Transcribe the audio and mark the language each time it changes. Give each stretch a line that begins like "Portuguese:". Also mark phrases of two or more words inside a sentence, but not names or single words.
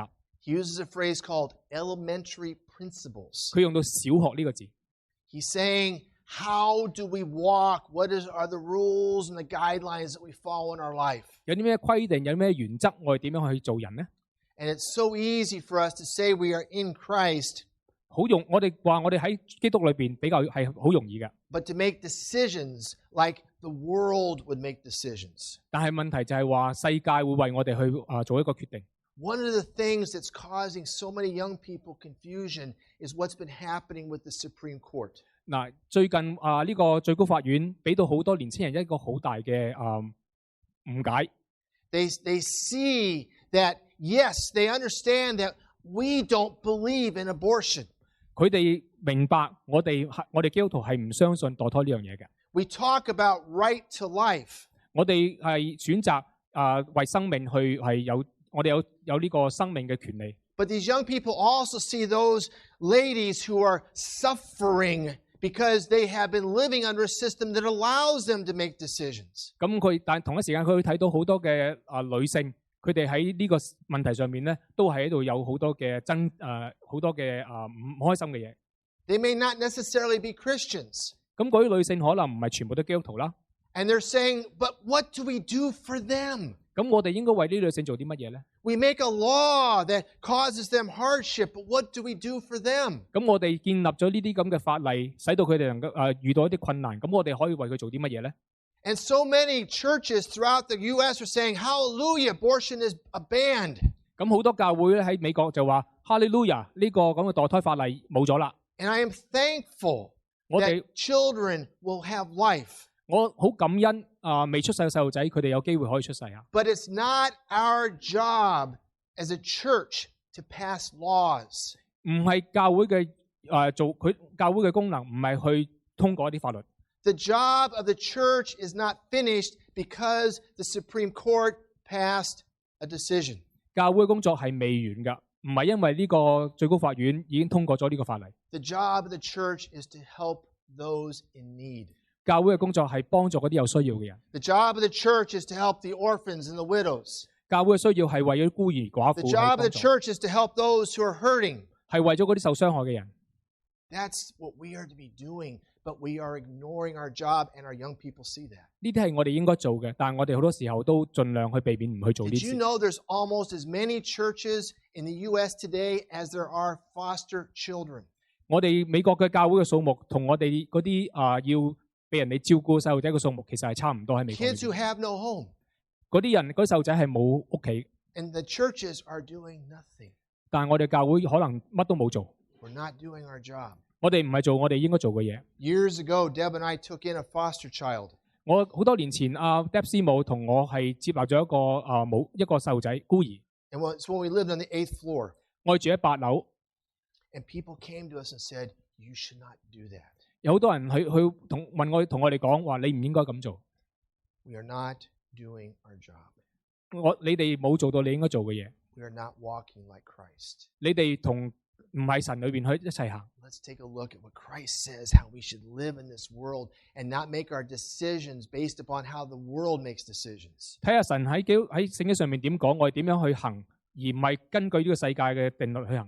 English: He uses a phrase called elementary principles.
Cantonese: 佢用到小學呢個字。
English: He's saying, how do we walk? Are the rules and the guidelines that we follow in our life?
Cantonese: 有啲咩規定，有啲咩原則，我哋點樣去做人呢？
English: And it's so easy for us to say we are in Christ,
Cantonese: 我哋話我哋喺基督裏邊比較係好容易嘅，
English: but to make decisions like the world would make decisions.
Cantonese: 但係問題就係話世界會為我哋去做一個決定。
English: One of the things that's causing so many young people confusion is what's been happening with the Supreme Court.
Cantonese: 嗱，最近呢個最高法院俾到好多年青人一個好大嘅誤解。
English: They see that, yes, they understand that we don't believe in abortion.
Cantonese: 佢哋明白我哋基督徒係唔相信墮胎呢樣嘢嘅。
English: We talk about right to life.
Cantonese: 我哋係選擇為生命去係我哋有呢個生命嘅權利。
English: But these young people also see those ladies who are suffering because they have been living under a system that allows them to make decisions.
Cantonese: 但同一時間佢會睇到好多嘅女性，佢哋喺呢個問題上面咧，都係喺度有好多嘅好多嘅唔開心嘅嘢。
English: They may not necessarily be Christians.
Cantonese: 咁嗰啲女性可能唔係全部都基督徒啦。
English: And they're saying, but what do we do for them?
Cantonese: 咁我哋應該為呢啲女性做啲乜嘢咧？
English: We make a law that causes them hardship, but what do we do for them?
Cantonese: 咁我哋建立咗呢啲咁嘅法例，使到佢哋能夠遇到一啲困難。咁我哋可以為佢做啲乜嘢咧？
English: And so many churches throughout the U.S. are saying, hallelujah, abortion is banned.
Cantonese: 咁好多教會咧喺美國就話哈利路亞，呢個咁嘅墮胎法例冇咗啦。
English: And I am thankful
Cantonese: 我哋
English: that children will have life.
Cantonese: 我好感恩未出世嘅細路仔，佢哋有機會可以出世啊。
English: But it's not our job as a church to pass laws.
Cantonese: 唔係教會嘅教會嘅功能，唔係去通過一啲法律。
English: The job of the church is not finished because the Supreme Court passed a decision.
Cantonese: 教會嘅工作係未完㗎，唔係因為呢個最高法院已經通過咗呢個法例。
English: The job of the church is to help those in need.
Cantonese: 教會嘅工作係幫助嗰啲有需要嘅人。
English: The job of the church is to help the orphans and the widows.
Cantonese: 教會嘅需要係為咗孤兒寡
English: The
Cantonese: 婦
English: job of the
Cantonese: 去幫助，
English: church is to help those who are hurting.
Cantonese: 係為咗嗰啲受傷害嘅人。
English: That's what we are to be doing, but we are ignoring our job, and our young people see that.
Cantonese: 呢啲係我哋應該做嘅，但係我哋好多時候都盡量去避免唔去做呢
English: Did
Cantonese: 啲
English: you
Cantonese: 事。
English: know there's almost as many churches in the U.S. today as there are foster children?
Cantonese: 我哋美國嘅教會嘅數目同我哋嗰啲要俾人哋照顧細路仔嘅數目其實係差唔多喺美國裏
English: Kids who
Cantonese: 邊。
English: have no home.
Cantonese: 嗰啲人嗰啲細路仔係冇屋企，
English: And the churches are doing nothing.
Cantonese: 但係我哋教會可能乜都冇做。
English: We're not doing our job.
Cantonese: 我哋唔係做我哋應該做嘅嘢。
English: Years ago, Deb and I took in a foster child.
Cantonese: 我好多年前Deb 師母同我係接納咗一個細路仔孤兒，
English: And it's when we lived on the 8th floor.
Cantonese: 我哋住喺8樓，
English: And people came to us and said, you should not do that.
Cantonese: 有好多人去同我哋講話，你唔應該咁做。
English: We are not doing our job.
Cantonese: 你哋冇做到你應該做嘅嘢，
English: We are not walking like Christ.
Cantonese: 你哋同唔係神裏邊去一齊行。
English: Let's take a look at what Christ says, how we should live in this world and not make our decisions based upon how the world makes decisions.
Cantonese: 睇下神喺聖經上面點講，我哋點樣去行，而唔係根據呢個世界嘅定律去行。